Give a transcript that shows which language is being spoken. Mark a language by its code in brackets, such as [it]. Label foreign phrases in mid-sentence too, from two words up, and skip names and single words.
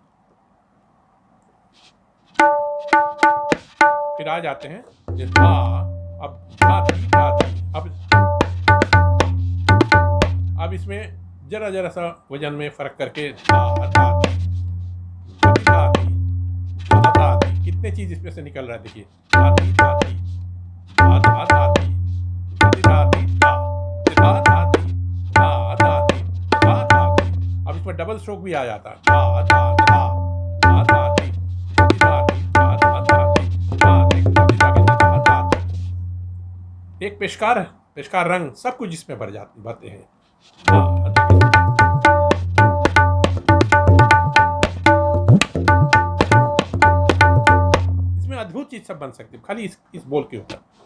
[hi] फिर आ जाते हैं धा, अब धा धी धा धी। अब इसमें जरा जरा सा वजन में फर्क करके धा धा धी, धा धी, धा धा धी, कितने चीज इसमें से निकल रहा है देखिए। धा धी धा धी, धा धा धा धी, धा धी धा धी, धा धा धा धी, धा धा धी, धा धा धी। अब इसमें [en] double stroke [hi] भी आ जाता है। धा धा धा धा धा धी, धा धी धा धी, धा धा धा धी, धा धी धा धी, धा धा धी। एक पेशकार रंग सब कुछ इसमें भरते हैं। इसमें अद्भुत चीज सब बन सकती है खाली इस बोल के ऊपर।